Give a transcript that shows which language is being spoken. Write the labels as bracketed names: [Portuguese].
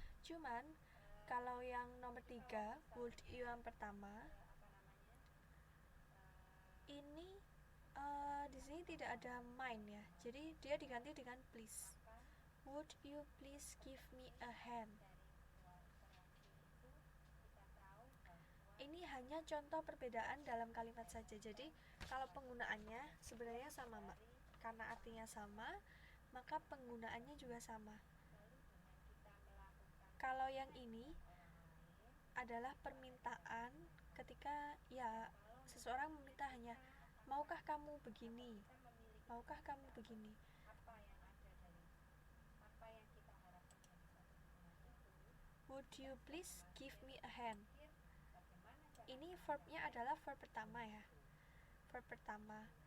[Indonesian] Cuman kalau yang nomor 3, [English] would you [Indonesian] yang pertama ini di sini tidak ada mind ya, jadi dia diganti dengan please. [English] Would you please give me a hand? [Indonesian] Ini hanya contoh perbedaan dalam kalimat saja. Jadi kalau penggunaannya sebenarnya sama, Mbak. Karena artinya sama, maka penggunaannya juga sama. Kalau yang ini adalah permintaan ketika ya seseorang meminta hanya maukah kamu begini, maukah kamu begini. [English] Would you please give me a hand? [Indonesian] Ini verbnya adalah verb pertama ya, verb pertama.